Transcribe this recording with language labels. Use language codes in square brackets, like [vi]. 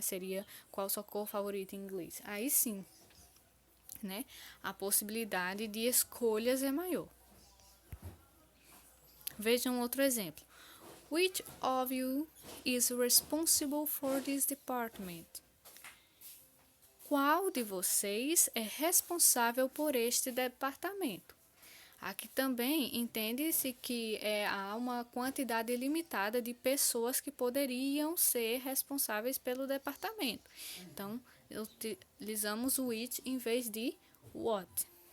[pt] Seria qual sua cor favorita em inglês. Aí sim, né? A possibilidade de escolhas é maior. Vejam outro exemplo. [en] Which of you is responsible for this department? [pt] Qual de vocês é responsável por este departamento? Aqui também entende-se que há uma quantidade limitada de pessoas que poderiam ser responsáveis pelo departamento. Então, utilizamos o which em vez de what.